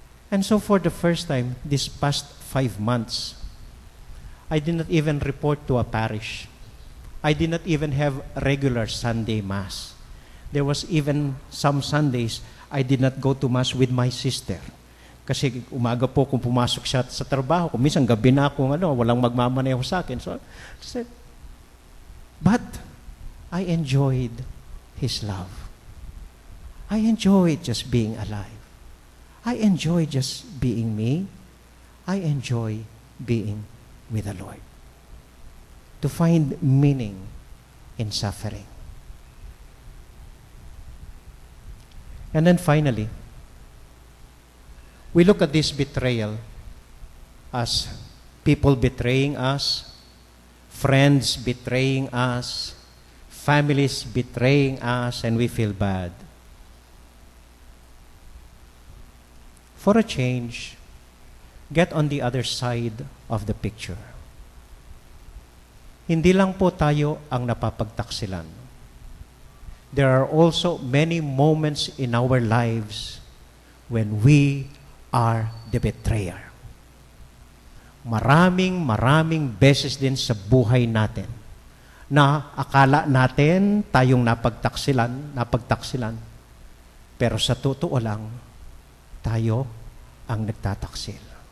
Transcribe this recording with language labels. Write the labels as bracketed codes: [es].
[en] And so for the first time, this past 5 months, I did not even report to a parish. I did not even have regular Sunday Mass. There was even some Sundays, I did not go to Mass with my sister. [tl] Kasi umaga po kung pumasok siya sa trabaho, kung minsan gabi na akong walang magmamaneho sa akin. [en] So, but I enjoyed His love. I enjoyed just being alive. I enjoy just being me. I enjoy being with the Lord. To find meaning in suffering. And then finally, we look at this betrayal as people betraying us, friends betraying us, families betraying us, and we feel bad. For a change, get on the other side of the picture. [tl] Hindi lang po tayo ang napapagtaksilan. [en] There are also many moments in our lives when we are the betrayer. [tl] Maraming beses din sa buhay natin na akala natin tayong napagtaksilan, pero sa totoo lang, tayo ang nagtataksil.